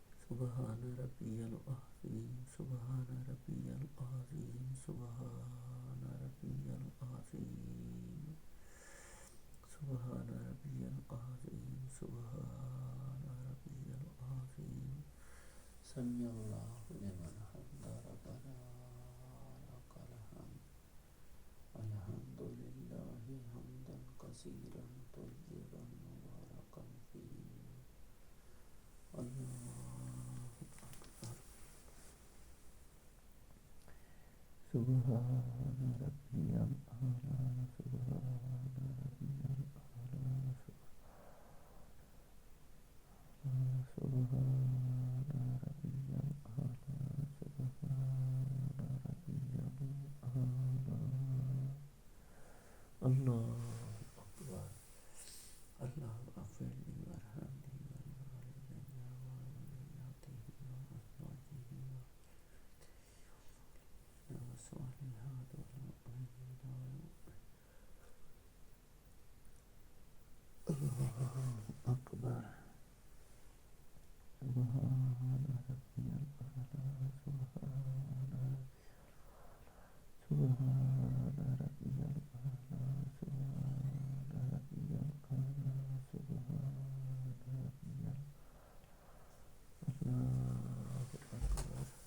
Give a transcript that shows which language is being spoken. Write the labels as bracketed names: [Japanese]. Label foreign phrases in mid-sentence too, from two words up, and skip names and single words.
[Arabic] سبحان ربی العظیم، سبحان ربی العظیم، سبحان ربی العظیم، سبحان ربی العظیم، سبحان ربی العظیم، سمیع اللہ لمن حمدہ، ربنا لک الحمد، الحمد للہ حمدا کثیرا طیبا مبارکا فیہ، اللہ اکبر، سبحان ربی الاعلی، سبحان ربی الاعلی، سبحان ربی الاعلی، سبحان ربی الاعلی، اللہ اکبر، اللہ اغفر لی وارحمنی ولوالدی وذریتی وازواجی والصالحات والمؤمنین، اللہ اکبر، سبحان ربی الاعلی، سبحان ربی الاعلی، سبحان ربی الاعلی، سبحان ربی اللہ اکبر،